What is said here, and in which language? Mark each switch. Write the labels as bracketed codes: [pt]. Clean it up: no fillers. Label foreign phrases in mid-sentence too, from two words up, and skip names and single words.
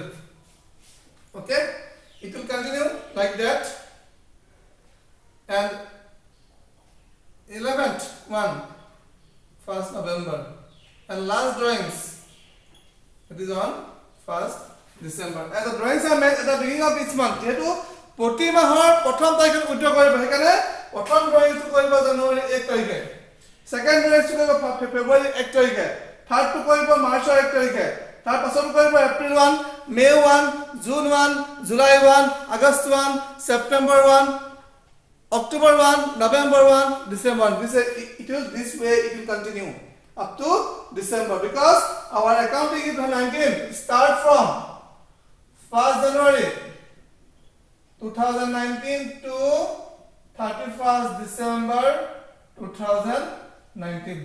[en] Okay, it will continue like that. And 11th one, 1st November. And last drawings, it is on 1st December. And the drawings are made at the beginning of each month. [as] যেহেতু প্রতি মাহৰ প্ৰথম তাৰিখত উইথড্ৰ কৰিব, সেইকাৰণে প্ৰথম ড্ৰয়িংটো কৰিব জানুৱাৰী 1 তাৰিখে, সেকেন্ড ড্ৰয়িংটো কৰিব ফেব্ৰুৱাৰী 1 তাৰিখে, থাৰ্ডটো কৰিব মাৰ্চৰ 1 তাৰিখে, তাৰ পাছতো কৰিব এপ্ৰিল 1, মে 1, জুন 1, জুলাই 1, আগষ্ট 1, ছেপ্টেম্বৰ 1, [en] October 1, November 1, December 1. This way it will continue up to December, because our accounting is 19 start from 1st January 2019 to 31st December 2019.